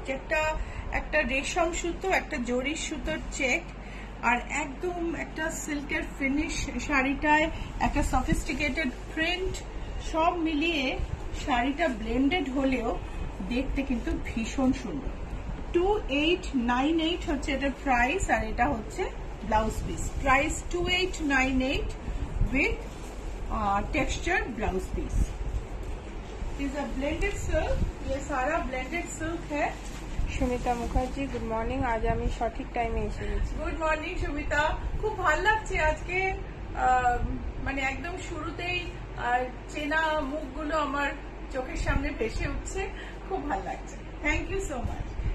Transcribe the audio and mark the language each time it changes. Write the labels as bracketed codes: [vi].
[bn] চেকটা একটা রেশম সুতো, একটা জরির সুতোর চেক, আর একদম একটা সিল্কের ফিনিশ শাড়িটায়, একটা সফিস্টিকেটেড প্রিন্ট, সব মিলিয়ে শাড়িটা ব্লেন্ডেড হলেও দেখতে কিন্তু ভীষণ সুন্দর। 2898 হচ্ছে এটার প্রাইস, আর এটা হচ্ছে blouse piece. [en] Price 2898 with textured blouse piece. Is a blended silk. [hi] ये सारा blended silk है। [bn] Sumita Mukherjee, good morning. আজ আমি সঠিক টাইমে এসে গেছি। Good morning Sumita. খুব ভালো লাগছে আজকে, মানে একদম শুরুতেই চেনা মুখগুলো আমার চোখের সামনে ভেসে উঠছে, খুব ভালো লাগছে। [en] Thank you so much.